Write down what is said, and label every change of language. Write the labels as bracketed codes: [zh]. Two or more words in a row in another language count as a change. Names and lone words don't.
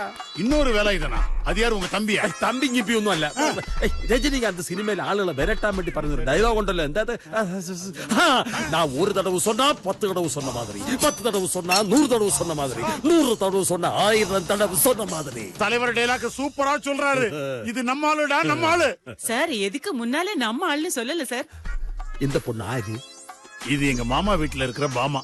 [ta] இன்னொரு வேலாயுதனா? அது யாரு, உங்க தம்பியா? [ml] തമ്പി ഞിപ്പി ഒന്നും അല്ല. രജനികാന്ത് സിനിമയിൽ ആളുകളെ വരട്ടാൻ വേണ്ടി പറഞ്ഞൊരു ഡയലോഗ് ഉണ്ടല്ലോ, എന്താ? ഞാൻ ഒരു തടവ് [ta] சொன்னா 10 தடவை சொன்ன மாதிரி, 10 தடவை சொன்னா 100 தடவை சொன்ன மாதிரி, 100 தடவை சொன்னா 1000 தடவை சொன்ன மாதிரி. தலைவர் டயலாக் சூப்பரா சொல்றாரு. இது நம்ம ஆளுடா, நம்ம ஆளு. சார், எதுக்கு முன்னாலே நம்ம ஆள்னு சொல்லல சார். இந்த பொண்ணு ஆறு? இது எங்க மாமா வீட்டுல இருக்கிற பாமா.